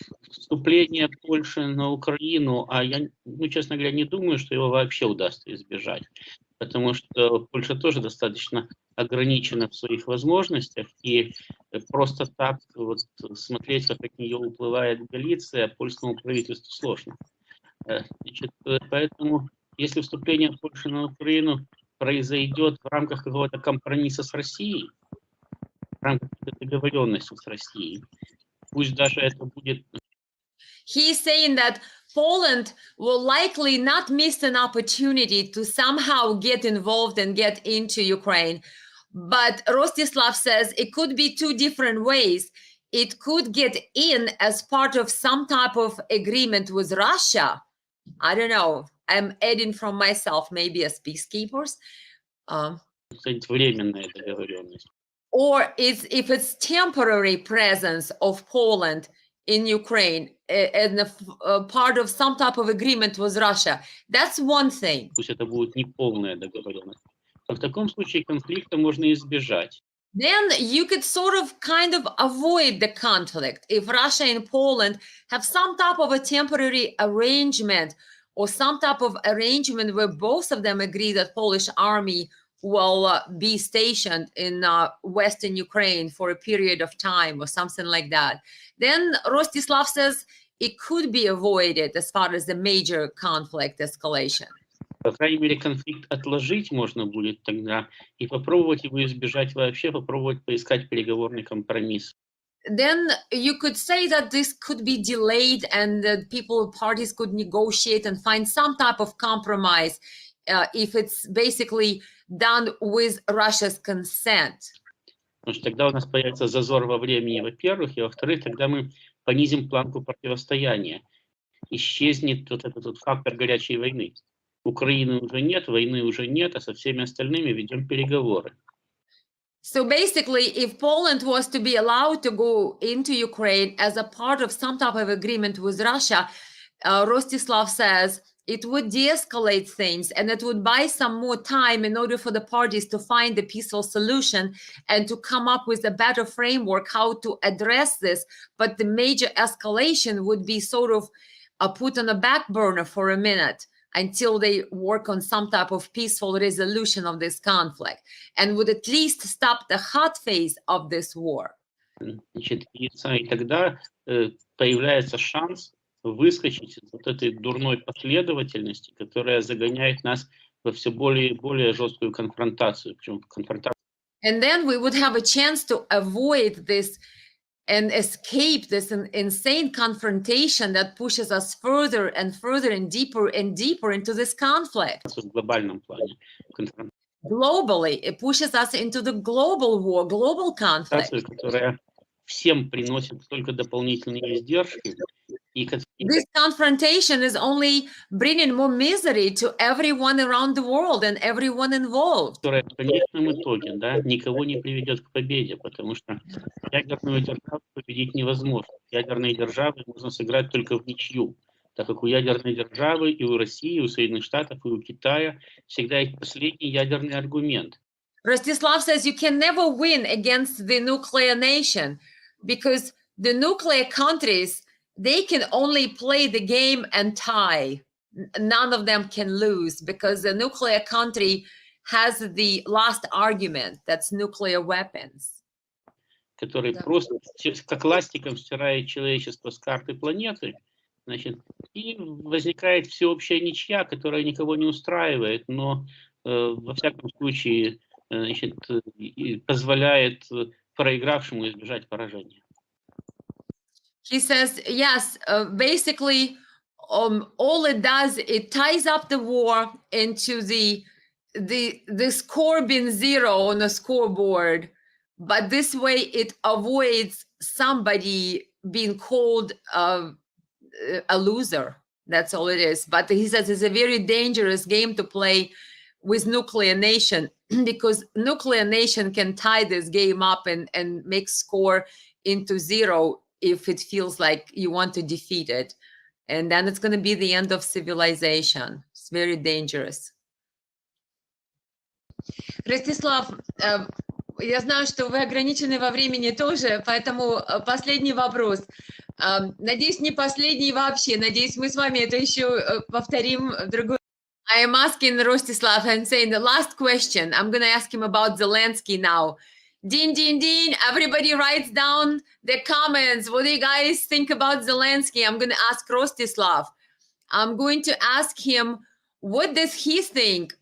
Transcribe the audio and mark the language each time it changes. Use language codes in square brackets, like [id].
[ru] Вступление Польши на Украину, а я, честно говоря, не думаю, что его вообще удастся избежать, потому что Польша тоже достаточно ограничена в своих возможностях, и просто так вот смотреть, как от нее уплывает Галиция, польскому правительству сложно. Значит, поэтому, если вступление Польши на Украину произойдет в рамках какого-то компромисса с Россией, в рамках договоренности с Россией, пусть даже это будет... [en] He's saying that Poland will likely not miss an opportunity to somehow get involved and get into Ukraine. But Rostislav says it could be two different ways. It could get in as part of some type of agreement with Russia. I don't know. I'm adding from myself, maybe as peacekeepers. [ru] Временная договоренность. [en] Or if it's temporary presence of Poland in Ukraine and a part of some type of agreement with Russia, that's one thing. [ru] Пусть это будет не полная договоренность. Но в таком случае конфликта можно избежать. [en] Then you could sort of kind of avoid the conflict if Russia and Poland have some type of a temporary arrangement or some type of arrangement where both of them agree that Polish army will be stationed in Western Ukraine for a period of time or something like that. Then Rostislav says it could be avoided as far as the major conflict escalation. [ru] По крайней мере, конфликт отложить можно будет тогда и попробовать его избежать вообще, попробовать поискать переговорный компромисс. [en] Then you could say that this could be delayed and that parties could negotiate and find some type of compromise if it's basically done with Russia's consent. [ru] Потому что тогда у нас появится зазор во времени, во-первых, и во-вторых, тогда мы понизим планку противостояния. Исчезнет вот этот фактор горячей войны. Украины уже нет, войны уже нет, а со всеми остальными ведем переговоры. [en] So basically, if Poland was to be allowed to go into Ukraine as a part of some type of agreement with Russia, Rostislav says it would de-escalate things and it would buy some more time in order for the parties to find a peaceful solution and to come up with a better framework how to address this. But the major escalation would be sort of put on a back burner for a minute until they work on some type of peaceful resolution of this conflict and would at least stop the hot phase of this war. [ru] Значит, и тогда появляется шанс выскочить из вот этой дурной последовательности, которая загоняет нас во все более и более жесткую конфронтацию. Причем конфронтацию. [en] And then we would have a chance to avoid this and escape this insane confrontation that pushes us further and further and deeper into this conflict. [ru] В глобальном плане. [en] Globally, it pushes us into the global war, global conflict. [ru] Которая всем приносит только дополнительные издержки [en] This confrontation is only bringing more misery to everyone around the world and everyone involved. [ru] Которая в конечном итоге, да, никого не приведет к победе, потому что ядерную державу победить невозможно. Ядерные державы можно сыграть только в ничью, так как у ядерной державы и у России, и у Соединенных Штатов, и у Китая всегда есть последний ядерный аргумент. [en] Rostislav says you can never win against the nuclear nation because the nuclear countries, they can only play the game and tie. None of them can lose because the nuclear country has the last argument, that's nuclear weapons. [ru] Который просто как ластиком стирает человечество с карты планеты, значит, и возникает всеобщая ничья, которая никого не устраивает, но во всяком случае, значит, позволяет проигравшему избежать поражения. [en] He says, yes, basically, all it does, it ties up the war into the score being zero on a scoreboard, but this way it avoids somebody being called a loser. That's all it is. But he says it's a very dangerous game to play with nuclear nation because nuclear nation can tie this game up and make score into zero if it feels like you want to defeat it. And then it's going to be the end of civilization. It's very dangerous. [ru] Ростислав, я знаю, что вы ограничены во времени тоже, поэтому последний вопрос. Надеюсь, не последний вообще. Надеюсь, мы с вами это еще повторим в другой. [en] I am asking Rostislav and saying the last question. I'm going to ask him about Zelensky now. Din, din, din. Everybody writes down their comments. What do you guys think about Zelensky? I'm going to ask Rostislav. I'm going to ask him, what does he think?